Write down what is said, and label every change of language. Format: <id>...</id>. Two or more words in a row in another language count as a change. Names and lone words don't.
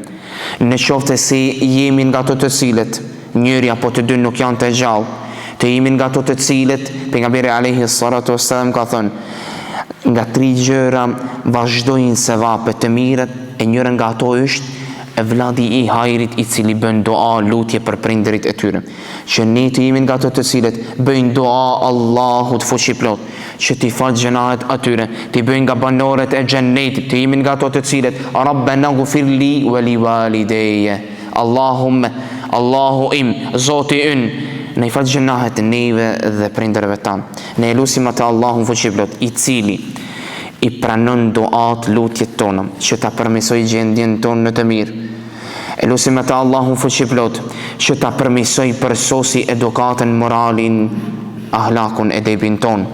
<sq>Në qoftë se jemi nga ato të cilët njëri apo të dy nuk janë të gjallë, të jemi nga ato të cilët pejgamberi</sq> <ar>عليه الصلاة والسلام</ar> <sq>ka thënë, nga 3 gjëra vazhdojnë sevape të mirët, e njëra nga ato është e vladi i hajrit i cili bën dua, lutje për prindërit e tyre. Që ne të jemi nga ato të cilët bëjnë dua Allahut fuqi plot, që t'i fal gjunahet atyre, t'i bëjnë nga banorët e xhennetit, të jemi nga ato të cilët</sq> <ar>ربنا اغفر لي ولوالدي.</ar> <sq>Allahumma, Allahu im, Zoti ynë, ne i fal gjunahet neve dhe prindërve tanë. Ne lutim atë Allahun fuqi plot, i cili i pranon duat, lutjet tona, që ta përmirësoj gjendjen tonë në të mirë. E lutim atë Allahun fuqi plot, që ta përmirësoj përsosi edukatën, moralin, ahlakun, edebin ton.</sq>